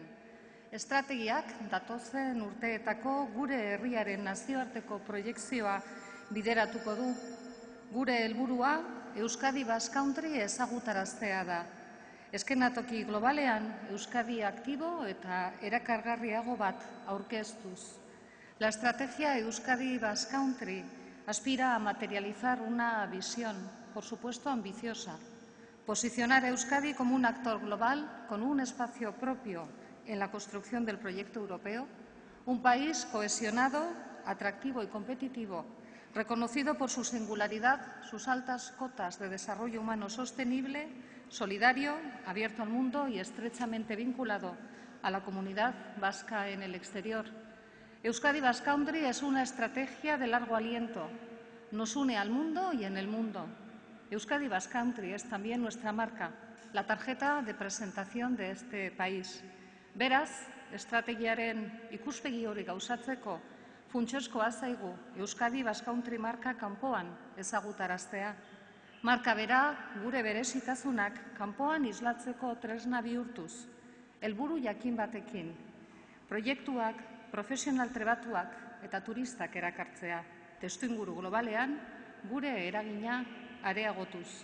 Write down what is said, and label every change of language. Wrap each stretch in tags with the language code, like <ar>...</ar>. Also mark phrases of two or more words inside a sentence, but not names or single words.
<eu>Estrategiak datozen urteetako gure herriaren nazioarteko proiekzioa bideratuko du. Gure helburua Euskadi Basque Country ezagutaraztea da. Eskenatoki globalean Euskadi aktibo eta erakargarriago bat aurkeztuz.</eu> <es>La estrategia Euskadi Basque Country aspira a materializar una visión, por supuesto ambiciosa, posicionar a Euskadi como un actor global con un espacio propio en la construcción del proyecto europeo, un país cohesionado, atractivo y competitivo, reconocido por su singularidad, sus altas cotas de desarrollo humano sostenible, solidario, abierto al mundo y estrechamente vinculado a la comunidad vasca en el exterior. Euskadi Basque Country es una estrategia de largo aliento. Nos une al mundo y en el mundo. Euskadi Basque Country es también nuestra marca, la tarjeta de presentación de este país.</es> <eu>Beraz, estrategiaren ikuspegi hori gauzatzeko funtsezkoa zaigu Euskadi Basque Country marka kanpoan ezagutaraztea. Marka bera gure berezitasunak kanpoan islatzeko tresna bihurtuz, helburu jakin batekin, proiektuak, profesional trebatuak eta turistak erakartzea, testuinguru globalean gure eragina areagotuz.</eu>